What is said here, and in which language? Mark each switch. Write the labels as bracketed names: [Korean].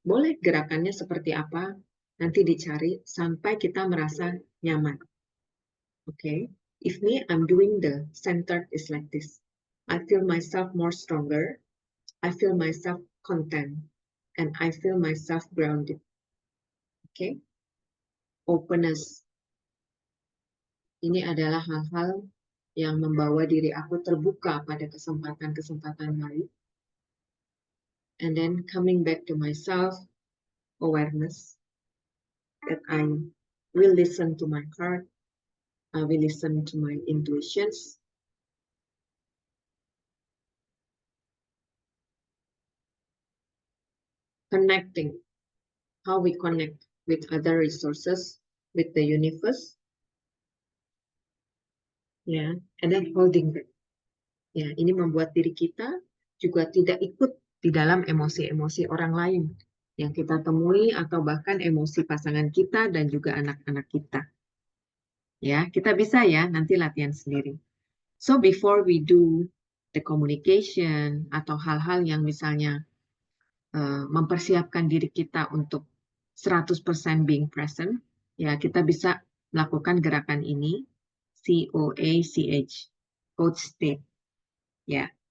[Indonesian] Boleh gerakannya seperti apa, nanti dicari sampai kita merasa nyaman. [English] Okay, if me, I'm doing the centered is like this. I feel myself more stronger. I feel myself content. And I feel myself grounded. Okay, openness. [Indonesian] Ini adalah hal-hal yang membawa diri aku terbuka pada kesempatan-kesempatan baik. [English] And then coming back to myself, awareness. That I will listen to my heart. I will listen to my intuitions. Connecting. How we connect with other resources, with the universe. Ya, and then holding back. [Indonesian] Ya, ini membuat diri kita juga tidak ikut di dalam emosi-emosi orang lain yang kita temui atau bahkan emosi pasangan kita dan juga anak-anak kita. Ya, kita bisa ya nanti latihan sendiri. [English] So before we do the communication [Indonesian] atau hal-hal yang misalnya mempersiapkan diri kita untuk [English] 100% being present, [Indonesian] ya kita bisa melakukan gerakan ini, COACH, coach state. Ya.